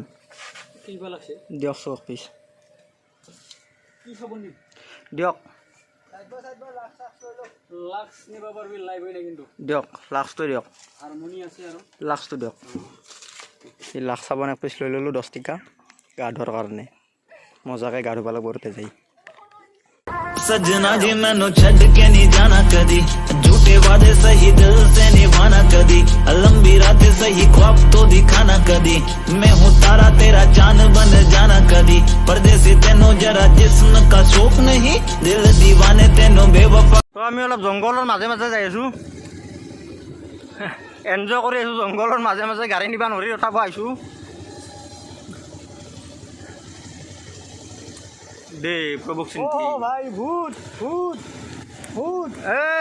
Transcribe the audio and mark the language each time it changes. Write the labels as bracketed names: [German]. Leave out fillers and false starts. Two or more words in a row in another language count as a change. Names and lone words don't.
[Assamese] দিয়ক চক পিছ দিয়ক, দিয়ক লাক্সটো দিয়ক, লাক্সটো দিয়ক। এই লাক্স চাবোন 1 পিচ লৈ ল'লোঁ 10 টকা গা ধোৱাৰ কাৰণে। মজাকৈ গা ধুব লাগিব তাতে যাই। [Hindi] सजना जी [Punjabi] ਮੈਨੂੰ ਛੱਡ ਕੇ [Hindi] नहीं जाना कदी झूठे वादे सही दिल से निभाना कदी लंबी रातें सही ख्वाब तो दिखाना कदी मैं हूँ तारा तेरा चांद बन जाना कदी परदेसी तेनों जरा जिस्म का शौक नहीं दिल दीवाने तेनों बेवफा। [Assamese] তো আমি অলপ জংঘলৰ মাজে মাজে যাই আছোঁ, এনজয় কৰি আছোঁ। জংঘলৰ মাজে মাজে গাড়ী নিবা নোৱাৰি ৰখাব আহিছোঁ দেই। প্ৰভুক চিন্তি ভাই ভূত ভূত ভূত।